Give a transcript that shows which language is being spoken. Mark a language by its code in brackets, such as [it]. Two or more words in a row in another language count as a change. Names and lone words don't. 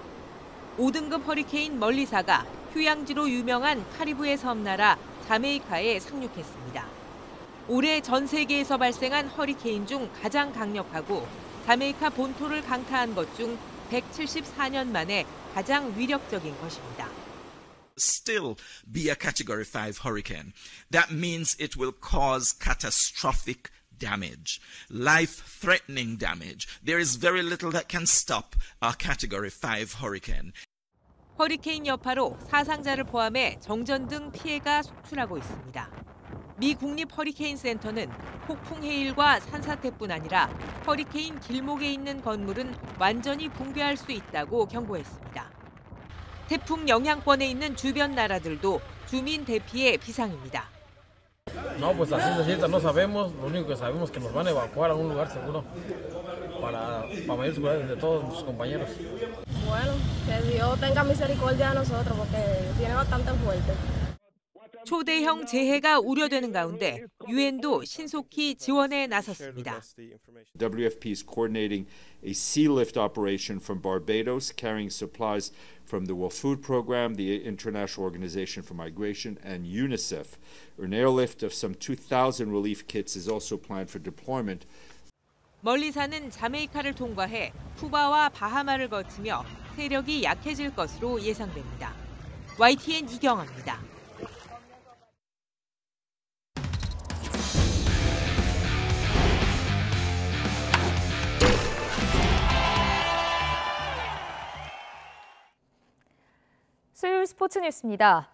[ko] 5등급 허리케인 멀리사가 휴양지로 유명한 카리브해 섬나라 자메이카에 상륙했습니다. 올해 전 세계에서 발생한 허리케인 중 가장 강력하고 자메이카 본토를 강타한 것 중 174년 만에 가장 위력적인 것입니다. [en] Still be a Category 5 hurricane. That means it will cause catastrophic damage, life-threatening damage. There is very little that can stop a Category 5 hurricane. [ko] 허리케인 여파로 사상자를 포함해 정전 등 피해가 속출하고 있습니다. 미 국립 허리케인 센터는 폭풍 해일과 산사태뿐 아니라 허리케인 길목에 있는 건물은 완전히 붕괴할 수 있다고 경고했습니다. 태풍 영향권에 있는 주변 나라들도 주민 대피에 비상입니다. [es] No, pues así ahorita no sabemos. Lo único que sabemos es que nos van a evacuar a un lugar seguro para mayor seguridad de todos nuestros compañeros. Bueno, que Dios tenga misericordia de nosotros porque tiene bastante fuerte. [ko] 초대형 재해가 우려되는 가운데 유엔도 신속히 지원에 나섰습니다. [en] WFP is coordinating a sea lift operation from Barbados, carrying supplies from the World Food Program, the International Organization for Migration, and UNICEF. An airlift of some 2,000 relief kits is also planned for deployment. [ko] 멀리 사는 자메이카를 통과해 쿠바와 바하마를 거치며 세력이 약해질 것으로 예상됩니다. YTN 이경아입니다. 수요일 스포츠 뉴스입니다.